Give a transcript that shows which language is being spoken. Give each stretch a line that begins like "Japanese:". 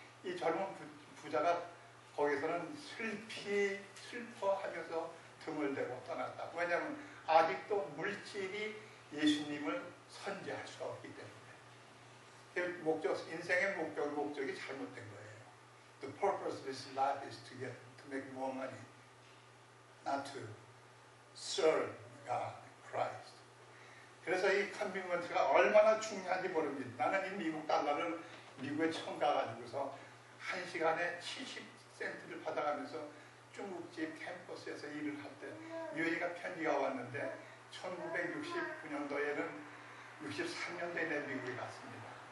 Korean: 이 젊은 부자가 거기서는 슬퍼하면서 등을 대고 떠났다. 왜냐하면 아직도 물질이 예수님을 선지할 수가 없기 때문에. 인생의 목적이 잘못된 거예요.
English: The purpose of this life is to make more money, not to serve God, Christ.
Korean: 그래서 이 컨비먼트가 얼마나 중요한지 모릅니다. 나는 이 미국 달러를 미국에 처음 가가지고서 1시간에 70센트를 받아가면서 중국집 캠퍼스에서 일을 할 때 유엔이가 편지가 왔는데 1969년도에는 63년도에 내 미국에 갔습니다.